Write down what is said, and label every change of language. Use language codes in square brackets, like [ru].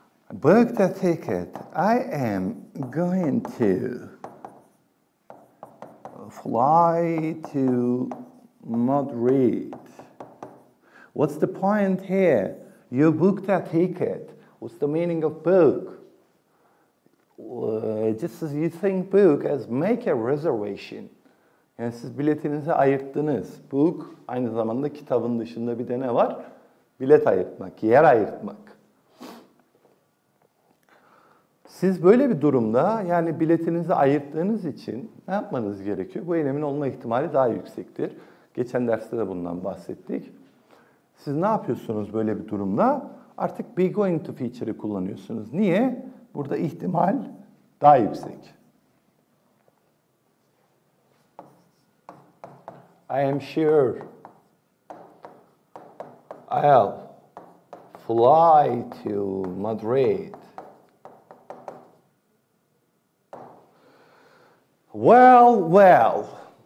[en] I booked a ticket. I am going to fly to Madrid. What's the point here? You booked a ticket. What's the meaning of book? Just as you think book as make a reservation. [tr] Yani siz biletinizi ayırttınız. Book aynı zamanda kitabın dışında bir de ne var? Bilet ayırtmak, yer ayırtmak. Siz böyle bir durumda yani biletinizi ayırttığınız için ne yapmanız gerekiyor? Bu eylemin olma ihtimali daha yüksektir. Geçen derste de bundan bahsettik. Siz ne yapıyorsunuz böyle bir durumda? Artık be going to feature'ı kullanıyorsunuz. Niye? Burada ihtimal daha yüksek. [en] I am sure I'll fly to Madrid. Well.